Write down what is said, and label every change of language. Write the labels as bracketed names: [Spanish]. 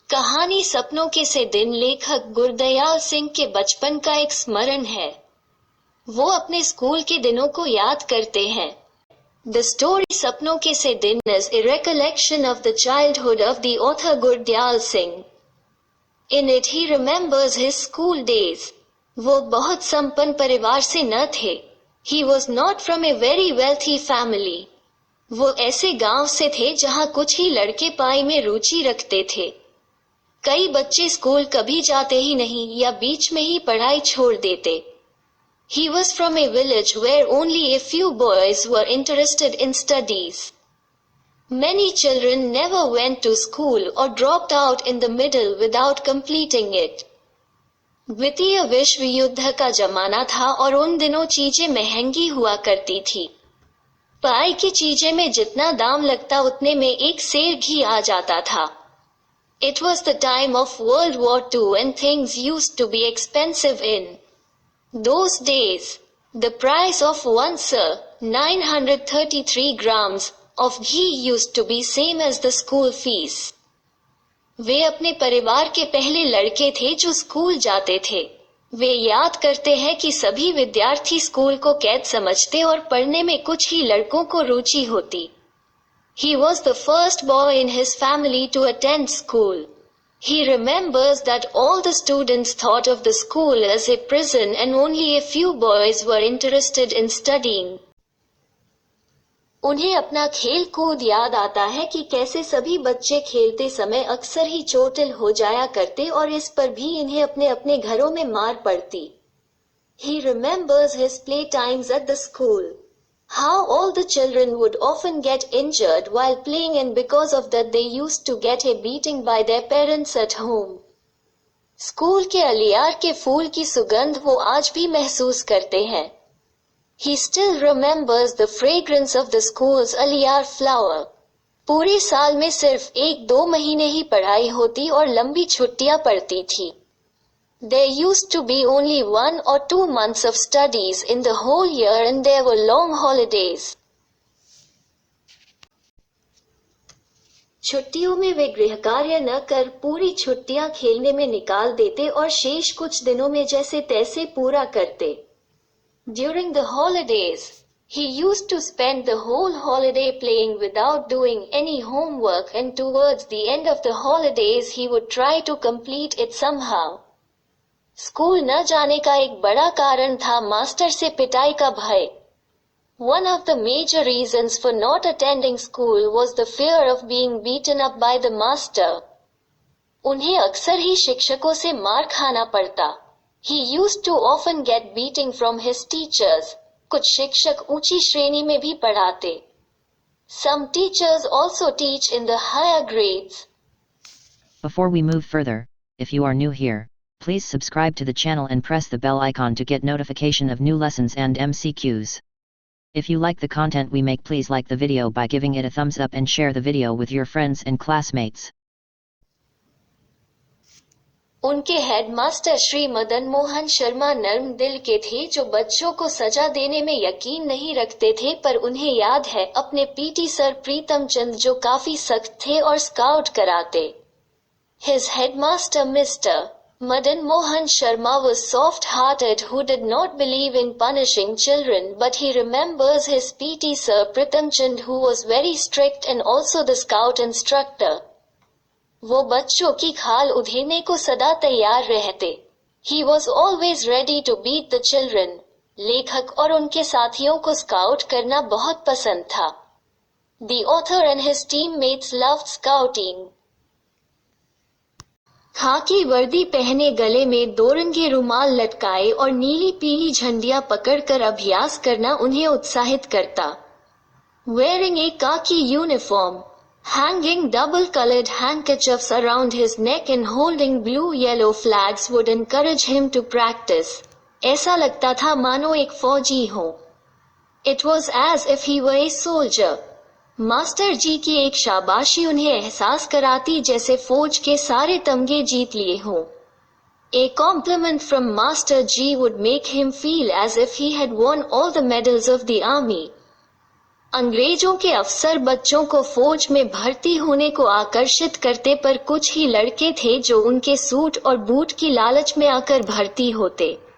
[Hindi] कहानी सपनों के से दिन लेखक गुरदयाल सिंह के बचपन का एक स्मरण है। वो अपने स्कूल के दिनों को याद करते हैं। [English] The story सपनों के से दिन is a recollection of the childhood of the author Gurdyal Singh. In it he remembers his school days. [Hindi] वो बहुत संपन्न परिवार से न थे। [English] He was not from a very wealthy family. [Hindi] वो ऐसे गांव से थे जहां कुछ ही लड़के पढ़ाई में रुचि रखते थे। कई बच्चे स्कूल कभी जाते ही नहीं या बीच में ही पढ़ाई छोड़ देते। [English] He was from a village where only a few boys were interested in studies. Many children never went to school or dropped out in the middle without completing it. [Hindi] द्वितीय विश्व युद्ध का जमाना था और उन दिनों चीजें महंगी हुआ करती थी। पढ़ाई की चीजें में जितना दाम लगता उतने में एक सेल भी आ जाता था। [English] It was the time of World War II and things used to be expensive in those days. The price of one sir, 933 grams, of ghee used to be same as the school fees. [Hindi] वे अपने परिवार के पहले लड़के थे जो school जाते थे। वे याद करते हैं कि सभी विद्यार्थी स्कूल को कैद समझते और पढ़ने में कुछ ही लड़कों को रुचि होती। [English] He was the first boy in his family to attend school. He remembers that all the students thought of the school as a prison and only a few boys were interested in studying. [Hindi] उन्हें अपना खेल कूद याद आता है कि कैसे सभी बच्चे खेलते समय अक्सर ही चोटिल हो जाया करते और इस पर भी इन्हें अपने अपने घरों में मार पड़ती। [English] He remembers his play times at the school. How all the children would often get injured while playing and because of that they used to get a beating by their parents at home. [Hindi] School के अलियार के फूल की सुगंध वो आज भी महसूस करते हैं। [English] He still remembers the fragrance of the school's aliyar flower. [Hindi] पूरे साल में सिर्फ 1-2 महीने ही पढ़ाई होती और लंबी छुट्टियां पड़ती थी। [English] There used to be only 1 or 2 months of studies in the whole year and there were long holidays. [Hindi] छुट्टियों में वे गृह कार्य न कर पूरी छुट्टियां खेलने में निकाल देते और शेष कुछ दिनों में जैसे तैसे पूरा करते। [English] During the holidays, he used to spend the whole holiday playing without doing any homework and towards the end of the holidays he would try to complete it somehow. [Hindi] School न जाने का एक बड़ा कारण था मास्टर से पिटाई का भय। [English] One of the major reasons for not attending school was the fear of being beaten up by the master. [Hindi] उन्हें अक्सर ही शिक्षकों से मार खाना पड़ता। [English] He used to often get beating from his teachers. [Hindi] कुछ शिक्षक ऊंची श्रेणी में भी पढ़ाते। [English] Some teachers also teach in the higher grades. Before we move further, if you are new here, please subscribe to the channel and press the bell icon to get notification of new lessons and MCQs. If you like the content we make, please like the video by giving it a thumbs up and share the video with your friends and classmates. [Hindi] उनके headmaster Shri Madan Mohan Sharma नर्म दिल के थे जो बच्चों को सजा देने में यकीन नहीं रखते थे, पर उन्हें याद है अपने पीटी सर प्रीतम चंद जो काफी सख्त थे और स्काउट कराते। [English] His headmaster Mr. Madan Mohan Sharma was soft-hearted who did not believe in punishing children, but he remembers his PT Sir Pritam Chand who was very strict and also the scout instructor. [Hindi] वो बच्चों की खाल उधेड़ने को सदा तैयार रहते। [English] He was always ready to beat the children. [Hindi] लेखक और उनके साथियों को स्काउट करना बहुत पसंद था। [English] The author and his teammates loved scouting. [Hindi] खाकी वर्दी पहने गले में 2 रंगे रुमाल लटकाए और नीली पीली झंडियां पकड़कर अभ्यास करना उन्हें उत्साहित करता। [English] Wearing a khaki uniform, hanging double-colored handkerchiefs around his neck and holding blue-yellow flags would encourage him to practice. [Hindi] ऐसा लगता था मानो एक फौजी हो। [English] It was as if he were a soldier. [Hindi] Master जी की एक शाबाशी उन्हें एहसास कराती जैसे फौज के सारे तमगे जीत लिए हों। [English] A compliment from Master G would make him feel as if he had won all the medals of the army. [Hindi] अंग्रेजों के अफसर बच्चों को फौज में भर्ती होने को आकर्षित करते, पर कुछ ही लड़के थे जो उनके सूट और बूट की लालच में आकर भर्ती होते।